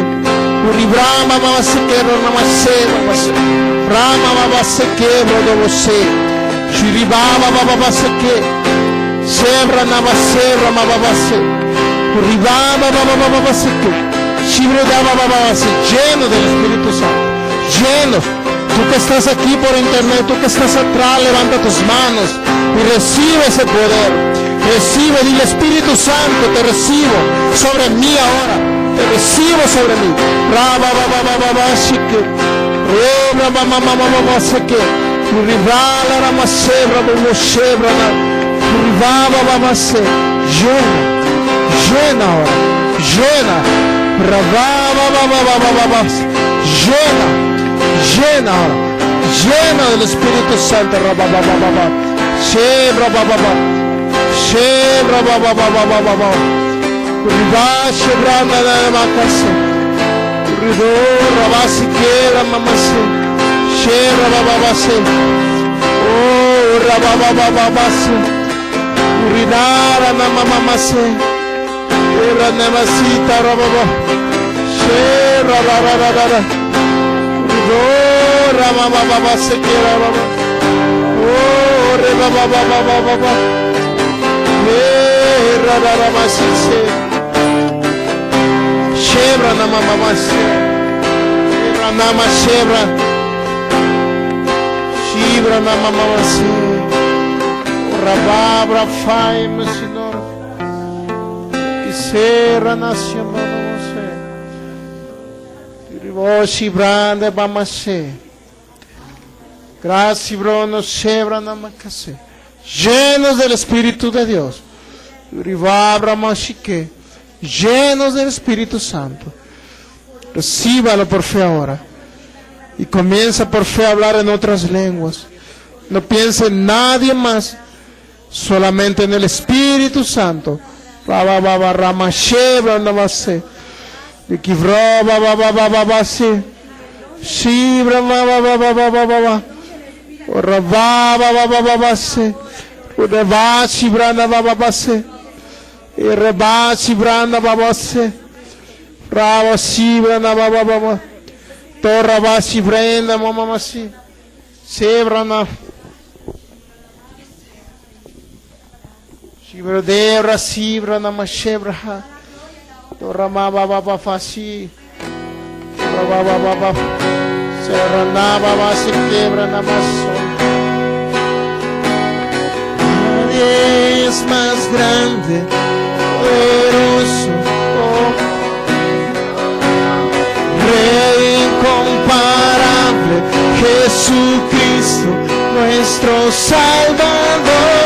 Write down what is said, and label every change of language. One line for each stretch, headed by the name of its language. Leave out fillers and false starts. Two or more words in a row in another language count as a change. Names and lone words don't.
Spanish: Uribrama Baba Sike Rama Sike. Rama Baba Sike Brodo Sike. Shiribaba Baba Sike. Shebra Nava Shebra Baba Sike. Uribaba Baba Sike. Shibra Baba Sike. Lleno del Espíritu Santo. Lleno. Tú que estás aquí por internet, tú que estás atrás, levanta tus manos y recibe ese poder. Recibe, dile Espíritu Santo, te recibo sobre mí ahora. Te recibo sobre mí. Raba Baba Baba Shike. Rebra Mama Mama Seke. Uribala Rama Shebra Bobo Shebra. Uribaba Baba Se. Llena. Llena ahora. Llena. Rababa Baba Baba. Llena. Llena ahora. Llena del Espíritu Santo. Rababa Baba. Shebra Baba. Shebra Baba Baba. Riba Shebra Nana Makase. Rido Rabasi Kera Mamase. Shebra Baba Se. Oh Rababa Baba Se. Urinara Nama Mamase. Era Namasita Rababa. Shebra Rababa. Oh, Rama Baba se quiera Baba. Oh, Reba Baba Baba Baba. Rama se. Shebra Nama Mama se. Shebra Nama Shebra. Shibra Nama Mama se. Rababra Faim Senhor. Que será nação você. Oshi brande bamase. Gracias, brono shebra namakase. Llenos del Espíritu de Dios. Rivabra mashike. Llenos del Espíritu Santo. Recíbalo por fe ahora. Y comienza por fe a hablar en otras lenguas. No piense en nadie más. Solamente en el Espíritu Santo. Baba rama shebra namase. Kivra baba baba se shibra baba orava baba se orava shibra baba se eraba shibra baba se Rabasi brana baba baba. Torabasi brenda mama si. Sebrana. Shibradera sibrana mashebraha. Torama baba baba fasi. Baba baba. Serrana baba se quiebra namaso. Nadie es más grande, poderoso, Rey incomparable, Jesucristo, nuestro Salvador.